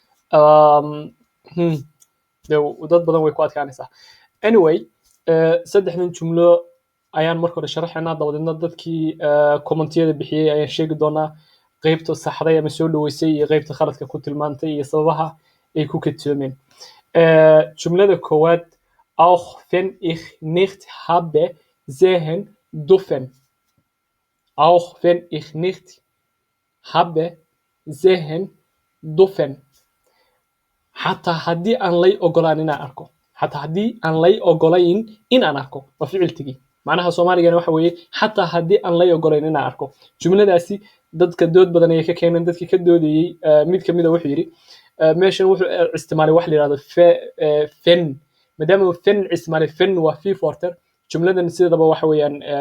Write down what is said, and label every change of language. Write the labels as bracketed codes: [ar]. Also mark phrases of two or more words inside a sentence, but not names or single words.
[so] dad badan way ku adkaanaysaa anyway saddexdan jumlo ayaan marka hore sharaxaynaa dabadeedna dadkii commentiyada bixiyay ayaan sheegi doonaa qaybta saxday ama soo dhaweysay iyo qaybta khaladka ku tilmaantay iyo sababaha ay ku kadsoomeen jumlada koowaad [de] auch wenn ich nicht habe sehen dürfen auch wenn ich nicht habe sehen dürfen [so] xataa haddii aan lay ogolaan inaan arko xataa haddii aan lay ogolayn inaan arko waa ficiltigii macnaha soomaaligana waxa weeye xataa haddii aan lay ogolayn inaan arko jumladaasi dadka dood badan ayay ka keeneen dadkii ka doodayey mid kamid a wuxuu yidhi meeshan wuxuu isticmaalay wax la yidhahdo fen maadaama uu fen isticmaalay fen waa fee forter jumladan sidaba waxa weeyaan